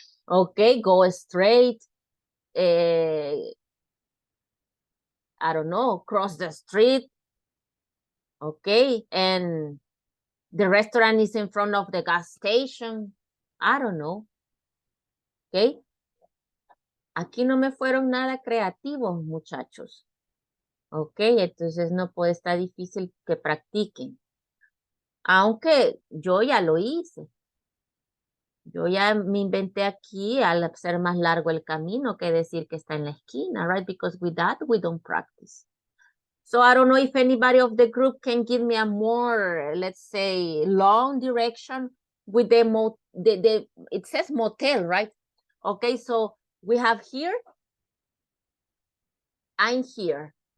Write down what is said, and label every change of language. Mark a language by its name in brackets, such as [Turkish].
[English] Okay, go straight. I don't know, cross the street. Okay, and the restaurant is in front of the gas station. I don't know. Okay. [Spanish] Aquí no me fueron nada creativos, muchachos. Ok, entonces no puede estar difícil que practiquen. Aunque yo ya lo hice. Yo ya me inventé aquí al hacer más largo el camino que decir que está en la esquina, right? [English] Because with that, we don't practice. So I don't know if anybody of the group can give me a more, let's say, long direction with the it says motel, right? Okay, so we have here, I'm here.